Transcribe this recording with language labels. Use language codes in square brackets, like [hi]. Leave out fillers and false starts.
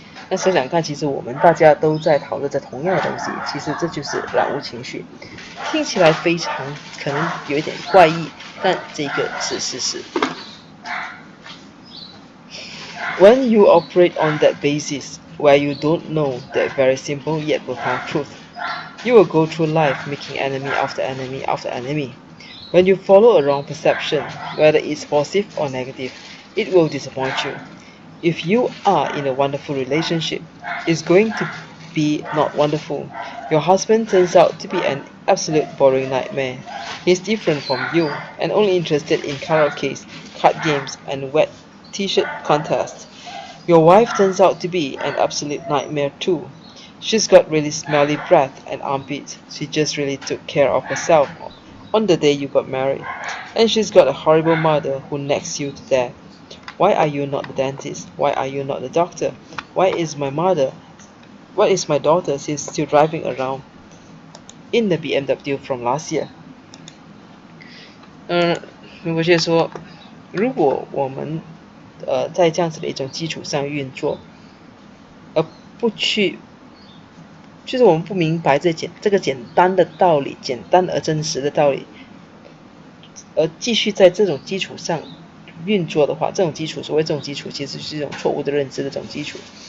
[zh] 那想想看，其实我们大家都在讨论着同样的东西，其实这就是染污情绪。听起来非常可能有一点怪异，但这个是事实。 [en] When you operate on that basis, where you don't know that very simple yet profound truth, you will go through life making enemy after enemy after enemy. When you follow a wrong perception, whether it's positive or negative, it will disappoint you. If you are in a wonderful relationship, it's going to be not wonderful. Your husband turns out to be an absolute boring nightmare. He's different from you and only interested in karaoke, card games, and wet t-shirt contests. Your wife turns out to be an absolute nightmare too. She's got really smelly breath and armpits. She just really took care of herself on the day you got married. And she's got a horrible mother who nags you to death. Why are you not the dentist? Why are you not the doctor? Why is my daughter still driving around in the BMW from last year? [zh] 如果是说，如果我们在这样子的一种基础上运作，而不去，就是我们不明白这个简单的道理，简单而真实的道理，而继续在这种基础上运作的话，这种基础，所谓这种基础，其实是一种错误的认知的这种基础。